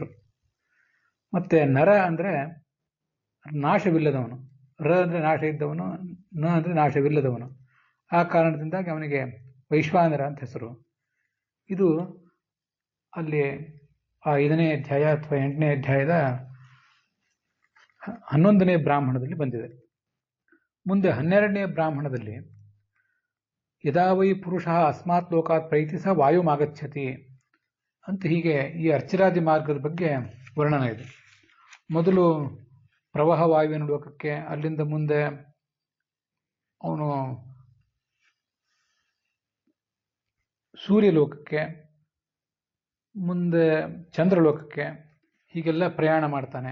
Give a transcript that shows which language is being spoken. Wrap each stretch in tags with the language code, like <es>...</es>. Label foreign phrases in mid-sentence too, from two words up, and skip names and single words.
<kn>ಮತ್ತೆ ನರ ಅಂದರೆ ನಾಶವಿಲ್ಲದವನು, ರ ಅಂದರೆ ನಾಶ ಇದ್ದವನು, ನ ಅಂದರೆ ನಾಶವಿಲ್ಲದವನು. ಆ ಕಾರಣದಿಂದಾಗಿ ಅವನಿಗೆ ವೈಶ್ವಾನರ ಅಂತ ಹೆಸರು. ಇದು ಅಲ್ಲಿ ಆ 5ನೇ ಅಧ್ಯಾಯ ಅಥವಾ 8ನೇ ಅಧ್ಯಾಯದ 11ನೇ ಬ್ರಾಹ್ಮಣದಲ್ಲಿ ಬಂದಿದೆ. ಮುಂದೆ 12ನೇ ಬ್ರಾಹ್ಮಣದಲ್ಲಿ</kn> <sa>ಯದಾ ವೈ ಪುರುಷ ಅಸ್ಮಾತ್ ಲೋಕಾತ್ ಪ್ರೈತಿ ಸ ವಾಯುಮಾಗಚ್ಚತಿ</sa> <kn>ಅಂತ ಹೀಗೆ ಈ ಅರ್ಚಿರಾದಿ ಮಾರ್ಗದ ಬಗ್ಗೆ ವರ್ಣನ ಇದೆ. ಮೊದಲು ಪ್ರವಾಹ ವಾಯುವಿನ ಲೋಕಕ್ಕೆ, ಅಲ್ಲಿಂದ ಮುಂದೆ ಅವನು ಸೂರ್ಯಲೋಕಕ್ಕೆ, ಮುಂದೆ ಚಂದ್ರಲೋಕಕ್ಕೆ, ಹೀಗೆಲ್ಲ ಪ್ರಯಾಣ ಮಾಡ್ತಾನೆ.</kn>